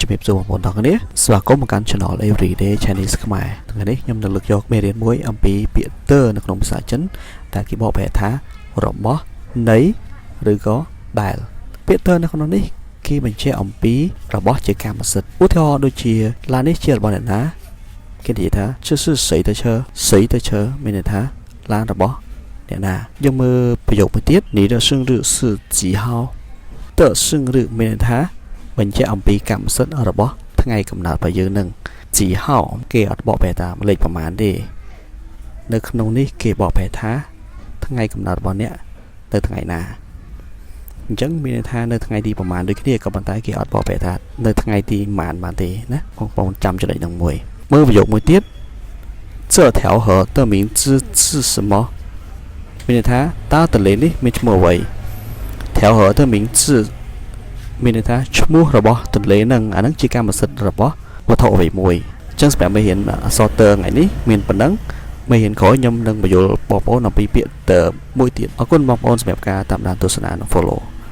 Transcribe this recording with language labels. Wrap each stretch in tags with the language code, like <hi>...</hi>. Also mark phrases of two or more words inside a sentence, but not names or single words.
<km>ជំរាបសួរបងប្អូនទាំងអស់គ្នាស្វាគមន៍មកកាន់ Channel Everyday Chinese ខ្មែរថ្ងៃនេះខ្ញុំនឹងលើកយកមេរៀនមួយអំពីពាក្យទ័រនៅក្នុងភាសាចិនដែលគេបកប្រែថារបស់នៃឬក៏ដែលពាក្យទ័រនៅក្នុងនេះគេបញ្ជាក់អំពីរបស់ជាកម្មសិទ្ធិឧទាហរណ៍ដូចជាឡាន នេះជារបស់អ្នកណាគេនិយាយថា</km> <zh>这是谁的车谁的车</zh> <km>មានន័យថាឡានរបស់អ្នកណាយើងមើលប្រយោគមួយទៀត</km> <zh>你的生日是几号的生日</zh> <km>មានន័យថាបញ្ជាក់អំពី កម្មសិទ្ធិរបស់ថ្ងៃកំណើតរបស់យើងនឹងជីហោគេអត់បកប្រែថាលេខប្រមាណទេនៅក្នុងនេះគេបកប្រែថាថ្ងៃកំណើតរបស់ អ្នកនៅថ្ងៃណាអញ្ចឹងមានន័យថានៅថ្ងៃទីប្រមាណដូចគ្នាក៏ប៉ុន្តែគេអត់បកប្រែថានៅថ្ងៃទីប្រ មាណបានទេណាបងប្អូនចាំចំណុចហ្នឹងមួយមើលប្រយោគមួយទៀត</km> <zh>这条河的名字是什么</zh> <km>មានន័យថាតើទន្លេនេះមានឈ្មោះអ្វី</km> <zh>条河的名字</zh> <km>មានន័យថាឈ្មោះរបស់ទន្លេហ្នឹងអាហ្នឹងជាកម្មសិទ្ធិរបស់វត្ថុអ្វីមួយអញ្ចឹងសម្រាប់មេរៀនអក្សរទ័រថ្ងៃនេះមានប៉ុណ្ណឹងមេរៀនក្រោយខ្ញុំនឹងបញ្យល់បងប្អូនអំពីពាក្យទ័រមួយទៀតអរគុណបងប្អូនសម្រាប់ការតាមដានទស្សនានិង follow</km>